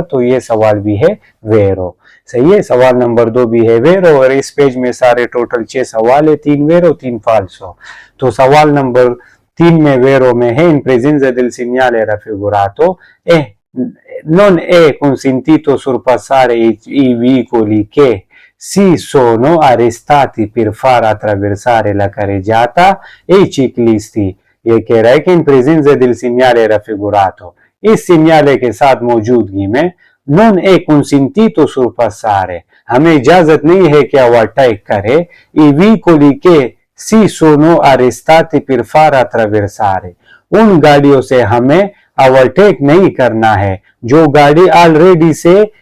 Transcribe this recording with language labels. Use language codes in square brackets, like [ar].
[hi] तो ये सवाल भी है वेरो। सही है। सवाल नंबर 2 भी है वेरो, और इस पेज में सारे टोटल 6 सवाल है, 3 वेरो 3 फाल्सो। तो सवाल नंबर 3 में vero में [it] è in presenza del segnale raffigurato e non è consentito sorpassare i veicoli che si sono arrestati per far attraversare la carreggiata e i ciclisti. [hi] ये कह रहा है कि in presence [it] del segnale raffigurato, [hi] इस segnale के साथ मौजूदगी में [it] non è consentito sorpassare, [hi] हमें इजाजत नहीं है कि ओवरटेक करे [it] i veicoli che si sono arrestati per far attraversare, [hi] उन गाड़ियों से हमें ओवरटेक नहीं करना है जो गाड़ी ऑलरेडी से